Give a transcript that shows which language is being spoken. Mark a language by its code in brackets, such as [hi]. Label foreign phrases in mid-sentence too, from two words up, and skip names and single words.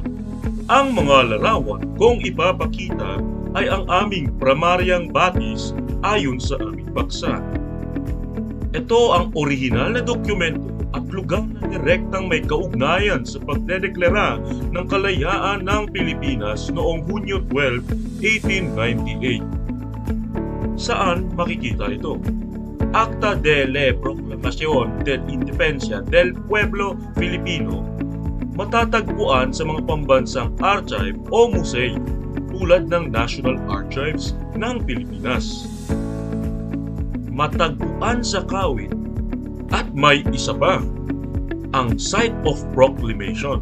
[tl] Ang mga larawan kung ipapakita ay ang aming primaryang batis ayon sa aming paksa. Ito ang orihinal na dokumento at lugar na direktang may kaugnayan sa pagdedeklara ng kalayaan ng Pilipinas noong Hunyo 12, 1898. Saan makikita ito? Acta de la Proclamación de Independencia del Pueblo Filipino, matatagpuan sa mga pambansang archive o museo tulad ng National Archives ng Pilipinas. Matagpuan sa Kawit at may isa pa, ang Site of Proclamation.